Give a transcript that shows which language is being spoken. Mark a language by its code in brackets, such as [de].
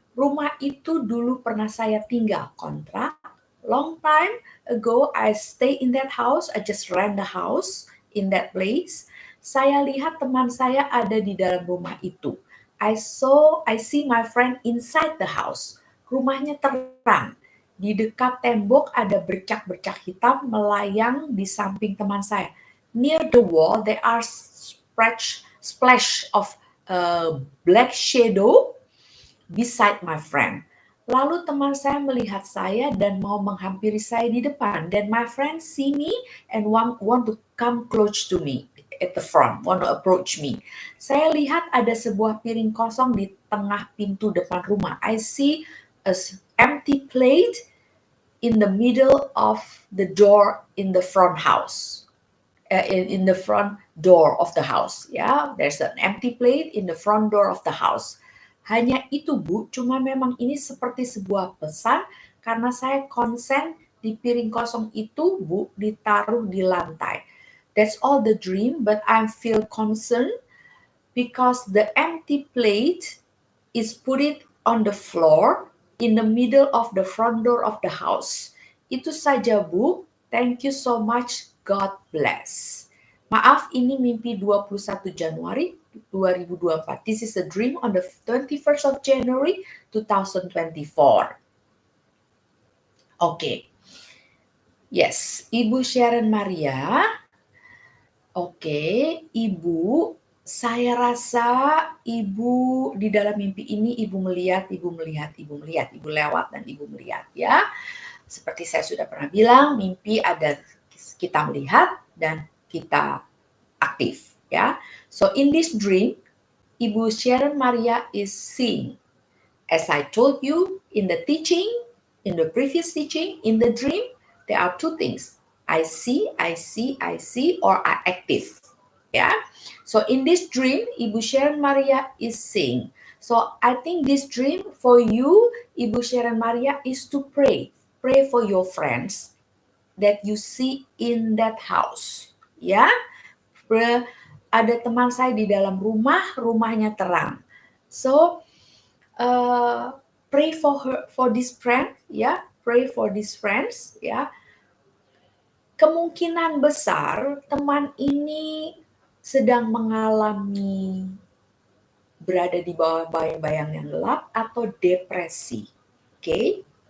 [id] Rumah itu dulu pernah saya tinggal kontrak. [en] Long time ago, I stay in that house. I just rent the house in that place. [id] Saya lihat teman saya ada di dalam rumah itu. [en] I see my friend inside the house. [id] Rumahnya terang. Di dekat tembok ada bercak-bercak hitam melayang di samping teman saya. [en] Near the wall there are splash of black shadow beside my friend. [id] Lalu teman saya melihat saya dan mau menghampiri saya di depan. [en] Then my friend see me and want to come close to me at the front, want to approach me. [id] Saya lihat ada sebuah piring kosong di tengah pintu depan rumah. [en] I see a empty plate in the middle of the door in the front house. In the front door of the house, ya, there's an empty plate in the front door of the house. [id] Hanya itu, Bu, cuma memang ini seperti sebuah pesan karena saya konsen di piring kosong itu, Bu, ditaruh di lantai. [en] That's all the dream, but I feel concerned because the empty plate is put it on the floor in the middle of the front door of the house. [id] Itu saja, Bu. [en] Thank you so much. God bless. [id] Maaf, ini mimpi 21 Januari 2024. [en] This is a dream on the 21st of January 2024. Okay. Yes, Ibu Sharon Maria. [id] Oke, Ibu, saya rasa Ibu di dalam mimpi ini Ibu melihat, Ibu lewat dan Ibu melihat, ya. Seperti saya sudah pernah bilang, mimpi ada kita melihat dan kita aktif, ya. [en] So in this dream, Ibu Sharon Maria is seeing. As I told you in the teaching, in the previous teaching, in the dream, there are two things. I see, or I active. Yeah. So in this dream, Ibu Sharon Maria is seeing. So I think this dream for you, Ibu Sharon Maria, is to pray. Pray for your friends that you see in that house. [id] Ya. Ada teman saya di dalam rumah, rumahnya terang. [en] So pray for this friend, [id] ya. [en] Pray for these friends, [id] ya. Kemungkinan besar teman ini sedang mengalami berada di bawah bayang-bayang yang gelap atau depresi. Oke.